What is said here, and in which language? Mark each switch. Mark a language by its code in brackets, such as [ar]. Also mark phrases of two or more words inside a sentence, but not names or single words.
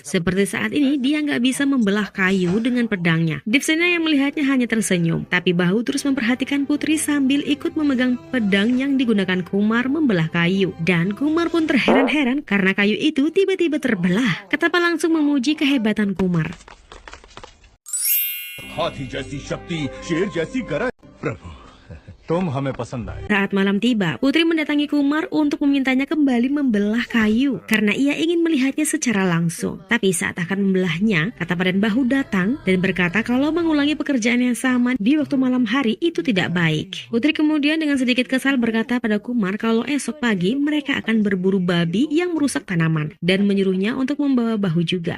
[id] Seperti saat ini, dia nggak bisa membelah kayu dengan pedangnya. Devsena yang melihatnya hanya tersenyum, tapi Bahu terus memperhatikan Putri sambil ikut memegang pedang yang digunakan Kumar membelah kayu. Dan Kumar pun terheran-heran karena kayu itu tiba-tiba terbelah. Katapa langsung memuji kehebatan Kumar. [hi] हाथी जैसी शक्ति, शेर जैसी गरज। प्रभु, तुम हमें पसंद आए। [id] Saat malam tiba, Putri mendatangi Kumar untuk memintanya kembali membelah kayu karena ia ingin melihatnya secara langsung. Tapi saat akan membelahnya, Katapa dan Bahu datang dan berkata kalau mengulangi pekerjaan yang sama di waktu malam hari itu tidak baik. Putri kemudian dengan sedikit kesal berkata pada Kumar kalau esok pagi mereka akan berburu babi yang merusak tanaman dan menyuruhnya untuk membawa Bahu juga.